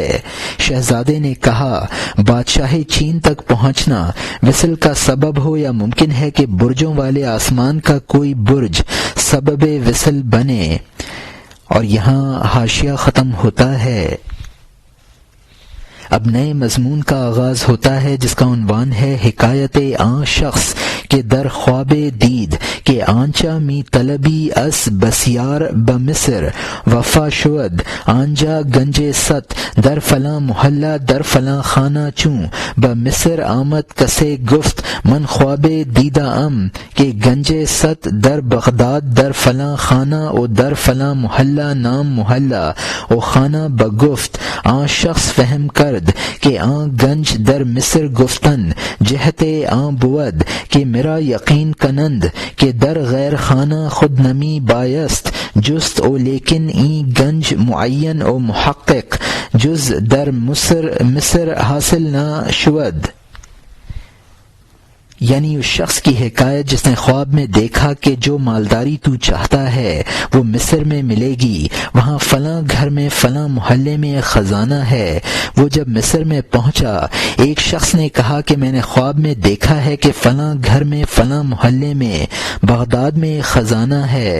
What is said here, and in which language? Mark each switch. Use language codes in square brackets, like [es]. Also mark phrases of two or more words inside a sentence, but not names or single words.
[ur] شہزادے نے کہا، بادشاہ چین تک پہنچنا وصل کا سبب ہو، یا ممکن ہے کہ برجوں والے آسمان کا کوئی برج سبب وصل بنے۔ اور یہاں حاشیہ ختم ہوتا ہے۔ اب نئے مضمون کا آغاز ہوتا ہے جس کا عنوان ہے [fa] حکایت آن شخص کے در خواب دید کہ آنچا می طلبی اس بسیار بمصر وفا شود آنجا گنج ست در فلاں محلہ در فلاں خانہ چوں بمصر آمد کسے گفت من خواب دیدہ ام کہ گنج ست در بغداد در فلاں خانہ او در فلاں محلہ نام محلہ او خانہ بگفت آن شخص فہم کرد کہ آن گنج در مصر گفتن جہت آن بود کہ میرا یقین کنند کہ در غیر خانہ خود نمی بایست جست او لیکن این گنج معین او محقق جز در مصر حاصل نہ شود۔ [ur] یعنی اس شخص کی حکایت جس نے خواب میں دیکھا کہ جو مالداری تو چاہتا ہے وہ مصر میں ملے گی، وہاں فلاں گھر میں فلاں محلے میں ایک خزانہ ہے۔ وہ جب مصر میں پہنچا ایک شخص نے کہا کہ میں نے خواب میں دیکھا ہے کہ فلاں گھر میں فلاں محلے میں بغداد میں ایک خزانہ ہے۔